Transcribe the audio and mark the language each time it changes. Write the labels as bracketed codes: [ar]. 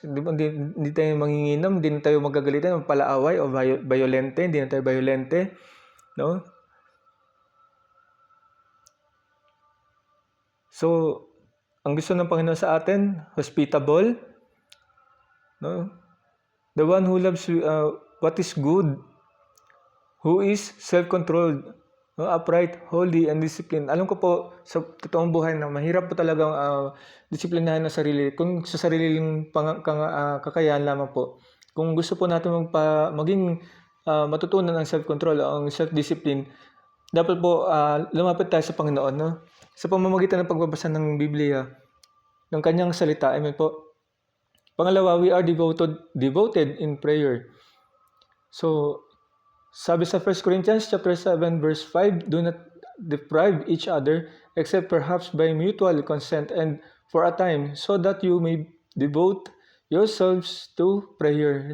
[tl] Hindi tayo manginginom, hindi na tayo magagalitan, palaaway o violente, hindi na tayo violente, no? So, ang gusto ng Panginoon sa atin, hospitable, no? [en] The one who loves what is good, who is self-controlled, no? Upright, holy, and disciplined. [tl] Alam ko po sa totoong buhay na mahirap po talagang disiplinahin ang sarili. Kung sa sariling kakayahan lamang po. Kung gusto po natin maging matutunan ang self-control, ang self-discipline, dapat po lumapit tayo sa Panginoon, no? Sa pamamagitan ng pagbabasa ng Biblia, ng kanyang salita. Amen po. Pangalawa, [en] we are devoted in prayer. So, [tl] sabi sa [en] 1 Corinthians chapter 7 verse 5, do not deprive each other except perhaps by mutual consent and for a time, so that you may devote yourselves to prayer.